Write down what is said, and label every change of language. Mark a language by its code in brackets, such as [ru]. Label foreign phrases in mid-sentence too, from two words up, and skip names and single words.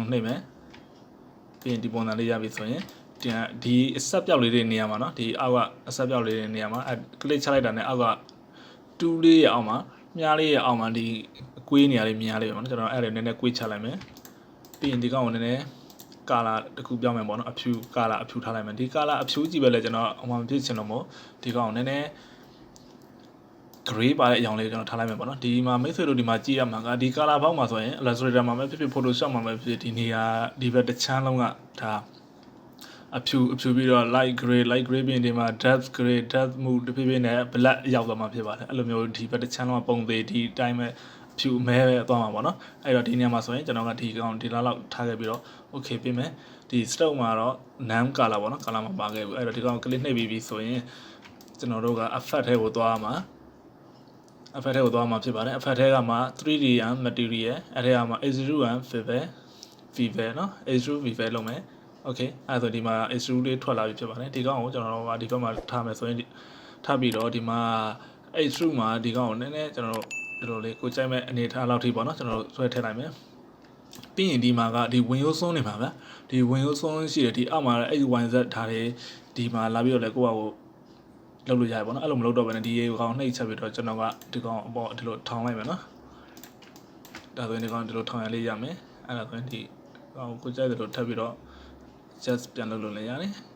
[my] နှိပ်မယ်ပြီးရင်ဒီပုံစံလေးရပြီဆိုရင်ဒီအဆက်ပြောက်လေးတွေနေရာမှာเนาะဒီအောက်ကအဆက်ပြောက်လေးတွေနေရာမှာclick ချလိုက်တာနဲ့အောက်က2လေးရအောင်မှာမြားလေးရအောင်မှာဒီကွေးနေရာလေးမြားလေးပေါ့เนาะကျွန်တော်အဲ့ဒါနည်းနည်းကွေးချလိုက်မယ်ပြီးရင်ဒီကောင်ကိုနည်းနည်းကာလာတစ်ခုပြောင်းမယ်ပေါ့เนาะအဖြူကာလာအဖြူထားလိုက်မယ်ဒီကာလာအဖြူကြည့်ပဲလေကျွန်တော်အမှန်ဖြစ်ချင်လို့မို့ဒီကောင်ကိုနည်းနည်း gray ပါတဲ့အကြောင်းလေးကျွန်တော်ထားလိုက်မယ်ပေါ့နော်ဒီမှာမိတ်ဆွေတို့ဒီမှာကြည့်ရမှာကဒီ color ဘောက်မှာဆိုရင် Illustrator မှာပဲဖြစ်ဖြစ် Photoshop မှာပဲဖြစ်ဖြစ်ဒီနေရာဒီဘက်တစ်ချမ်းလုံးကဒါအဖြူပြီးတော့ [en] light gray [my] ပြင်ဒီမှာ [en] depth gray depth [my] မှုတဖြည်းဖြည်းနဲ့ black ရောက်သွားမှာဖြစ်ပါတယ်အဲ့လိုမျိုးဒီဘက်တစ်ချမ်းလုံးကပုံသေး ဒီအတိုင်းပဲအဖြူအမဲပဲသွားမှာပေါ့နော်အဲ့တော့ဒီနေရာမှာဆိုရင်ကျွန်တော်ကဒီကောင်ဒီလောက်ထားခဲ့ပြီးတော့ okay ပြင်မယ်ဒီ stroke မှာတော့ [en] none color [my] ပေါ့နော် color မှာပါခဲ့ဘူးအဲ့တော့ဒီကောင် click နှိပ်ပြီးပြီဆိုရင်ကျွန်တော်တို့က effect ထဲကိုသွားမှာeffect ထဲကိုသွားမှာဖြစ်ပါတယ် effect ထဲကမှ [en] 3D and material [my] အဲ့ထဲကမှ [en] extrude and vivel [my] เนาะ [en] extrude vivel [my] လုပ်မယ် okay အဲ့ဆိုဒီမှာ extrude လေးထွက်လာပြီဖြစ် ပါတယ်ဒီကောင်ကိုကျွန်တော်တို့ဒီဘက်မှာထားမယ်ဆိုရင်ထားပြီးတော့ဒီမှာ extrude မှာဒီကောင်ကိုနည်းနည်းကျွန်တော်တို့ဒီလိုလေးကိုကြိုက်မဲ့အနေထားလောက်ထိပေါ့เนาะကျွန်တော်တို့ဆွဲထည့်လိုက်မယ်ပြီးရင်ဒီမှာကဒီဝင်ရိုးစွန်းနေပါဗျာဒီဝင်ရိုးစွန်းရှိတယ်ဒီအောက်မှာအဲ့ YZ ထားတယ်ဒီမှာလာပြီးတော့လေကိုယ့်ဟာကိုလုပ်လို့ရတယ်ပေါ့နော်အဲ့လိုမလုပ်တော့ဘဲနဲ့ဒီရေကောင်နှိပ်ချက်ပြီးတော့ကျွန်တော်ကဒီကောင်အပေါ်ဒီလိုထောင်လိုက်မယ်နော်ဒါဆိုရင်ဒီကောင်ဒီလိုထောင်ရလေးရမယ်အဲ့ဒါဆိုရင်ဒီကောင်ကိုကြိုက်တယ်လို့ထပ်ပြီးတော့ just ပြန်လုပ်လို့လည်းရတယ်